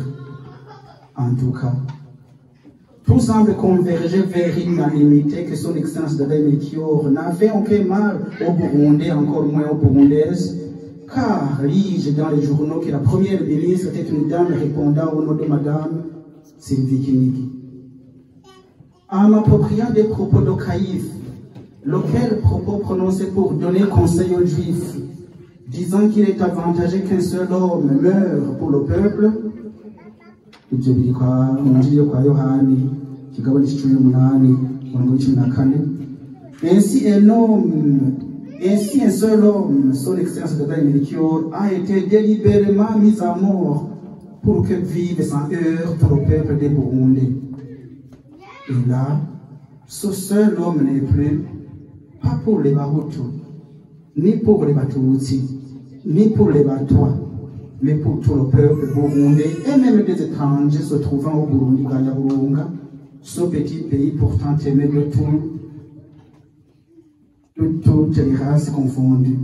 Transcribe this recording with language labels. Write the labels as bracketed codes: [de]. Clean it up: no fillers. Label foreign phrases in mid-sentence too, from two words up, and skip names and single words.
[fr] En tout cas, tout semble converger vers l'unanimité que son Excellence Dada Melchior n'avait aucun mal au Burundais, encore moins aux Burundaises, car lis-je dans les journaux que la première ministre était une dame répondant au nom de Madame Sylvie Kinigi. En m'appropriant des propos de Caïphe, lequel propos prononcé pour donner conseil aux Juifs, disant qu'il est avantageux qu'un seul homme meure pour le peuple, [rn] ibyo biri mu njiri yo kwa Yohani kigabane 18:14. [fr] Ainsi un seul homme, son excellence de Dai Melchior, a été délibérément mis à mort pour que vive sans heurts tout le peuple des Burundais. Et là, ce seul homme n'est plus, pas pour les Bahutu, ni pour les Batutsi, ni pour les Batwa, mais pour tout le peuple burundais et même des étrangers se trouvant au Burundi, Ganyaburunga, ce petit pays pourtant aimé de toutes les races confondues.